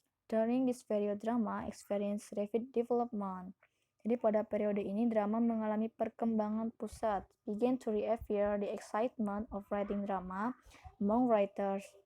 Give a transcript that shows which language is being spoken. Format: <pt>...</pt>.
<en>During this period, drama experienced rapid development.</en> <id>Jadi pada periode ini drama mengalami perkembangan pusat.</id> <en>Began to reappear the excitement of writing drama among writers.</en>